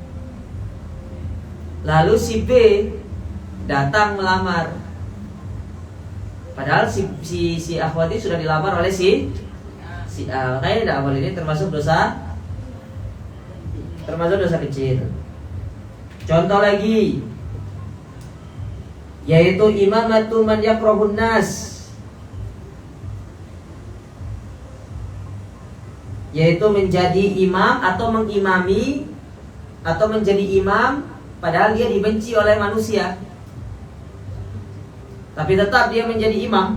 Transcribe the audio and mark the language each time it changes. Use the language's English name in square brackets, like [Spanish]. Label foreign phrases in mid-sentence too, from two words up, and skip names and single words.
[Indonesian] Lalu si B datang melamar. Padahal si akhwat ini sudah dilamar oleh si A. Makanya tidak boleh, ini termasuk dosa kecil. Contoh lagi, yaitu [Arabic] imamatu man yakrahun nas, [Indonesian] yaitu menjadi imam atau mengimami atau menjadi imam padahal dia dibenci oleh manusia, tapi tetap dia menjadi imam.